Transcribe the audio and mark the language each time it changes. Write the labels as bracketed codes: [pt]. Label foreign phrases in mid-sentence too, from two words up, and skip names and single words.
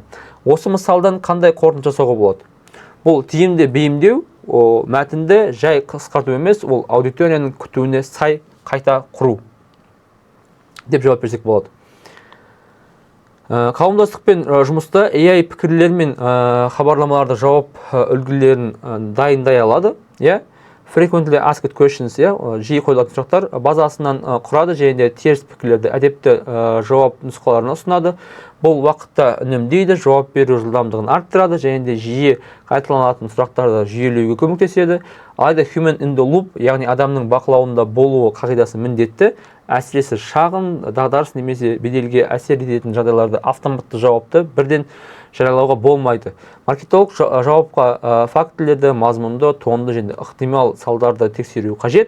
[kk] Осы мысалдан қандай қорытынды жасауға болады? Бұл тиімді бейімдеу, мәтінді жай қысқарту емес, ол аудиторияның күтуіне сай қайта құру деп жауап берсек болады. Қауымдастықпен жұмыста AI пікірлер мен хабарламаларды жауап үлгілерін дайындай алады. [en] Frequently asked questions, [kk] жиі қойылатын сұрақтар базасынан құрады және де теріс пікірлерді әдепті жауап нұсқаларын ұсынады. Бұл уақытта үнемдейді, жауап беру жылдамдығын арттырады және де жиі қайталанатын сұрақтарды жүйелеуге көмектеседі. [en] Алайда human in the loop, [kk] яғни адамның бақылауында болуы қағидасы міндетті. Әсіресе шағын, дағдарыс немесе беделге әсер ететін жағдайларды автоматты жауапты бірден жариялауға болмайды. Маркетолог жауапқа фактілерді, мазмұнды, тонды және ықтимал салдарды тексеру қажет.